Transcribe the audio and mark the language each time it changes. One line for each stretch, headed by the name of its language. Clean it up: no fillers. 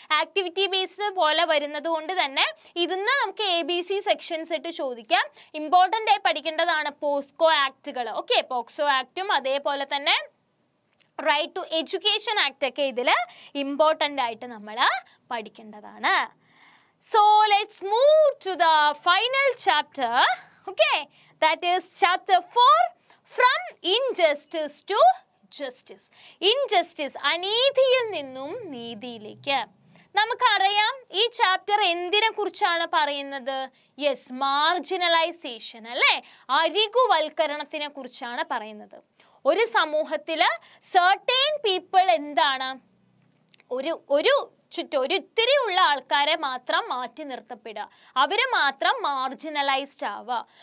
Malayalam: Activity based പോലെ വരുന്നത് കൊണ്ട് തന്നെ ഇതിന്ന് നമുക്ക് ABC സെക്ഷൻസ് ഇട്ട് ചോദിക്കാം. ഇമ്പോർട്ടൻ്റ് ആയി പഠിക്കേണ്ടതാണ് പോസ്കോ ആക്ടുകൾ. ഓക്കെ, പോക്സോ ആക്ടും അതേപോലെ തന്നെ റൈറ്റ് ടു എഡ്യൂക്കേഷൻ ആക്ട് ഒക്കെ ഇതിൽ ഇമ്പോർട്ടൻ്റ് ആയിട്ട് നമ്മൾ പഠിക്കേണ്ടതാണ്.
English: So let's move to the final chapter. Okay, that is chapter 4, from injustice to justice.
Malayalam: Injustice, അനീതിയിൽ നിന്നും നീതിയിലേക്ക്. നമുക്കറിയാം ഈ ചാപ്റ്റർ എന്തിനെ കുറിച്ചാണ് പറയുന്നത്? യെസ്, മാർജിനലൈസേഷൻ അല്ലേ, അരികുവൽക്കരണത്തിനെ കുറിച്ചാണ് പറയുന്നത്. ഒരു സമൂഹത്തിൽ സർട്ടേൺ പീപ്പിൾ എന്താണ്, ഒരു ഇത്തിരി ഉള്ള ആൾക്കാരെ മാത്രം മാറ്റി നിർത്തപ്പെടുക, അവര് മാത്രം മാർജിനലൈസ്ഡ് ആവുക.